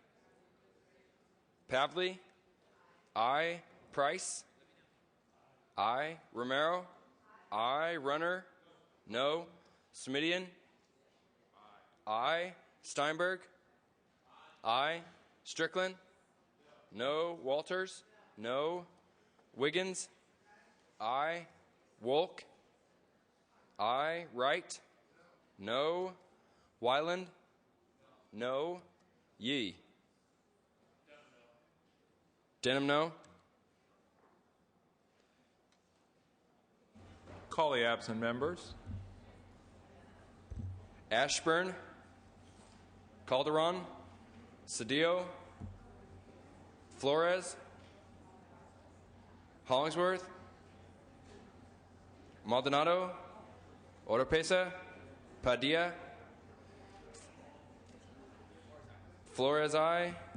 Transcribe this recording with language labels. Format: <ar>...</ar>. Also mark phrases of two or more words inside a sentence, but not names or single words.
<en>Pavley? Aye. Price? Aye. Romero? Aye. Runner? No. Smidian? Aye. Steinberg? Aye. Strickland? No. Walters? No. Wiggins? Aye. Wolk? Aye. Wright? No. Wyland? No. Yee? Denham, no. Call the absent members. Ashburn? Calderon? Cedillo? Flores, Hollingsworth, Maldonado, Oropesa, Padilla, Flores, aye.</en>